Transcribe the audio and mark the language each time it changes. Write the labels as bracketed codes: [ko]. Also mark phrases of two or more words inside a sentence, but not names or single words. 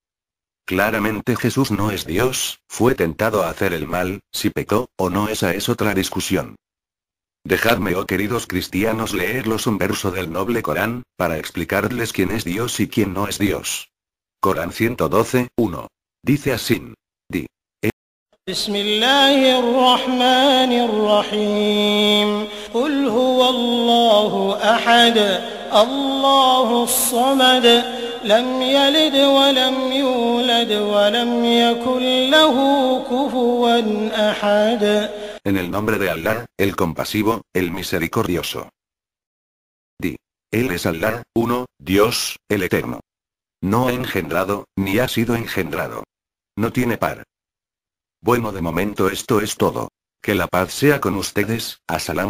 [es] Claramente Jesús no es Dios, fue tentado a hacer el mal, si pecó o no, esa es otra discusión. Dejadme, oh queridos cristianos, leerlos un verso del noble Corán, para explicarles quién es Dios y quién no es Dios. Corán 112:1. Dice así: [ar] بسم الله الرحمن الرحيم قل هو الله أحد الله الصمد لم يلد ولم يولد ولم يكن له كفوا أحد. [es] En el nombre de Allah, el compasivo, el misericordioso. Di. Él es Allah, uno, Dios, el eterno. No ha engendrado, ni ha sido engendrado. No tiene par. Bueno, de momento esto es todo. Que la paz sea con ustedes.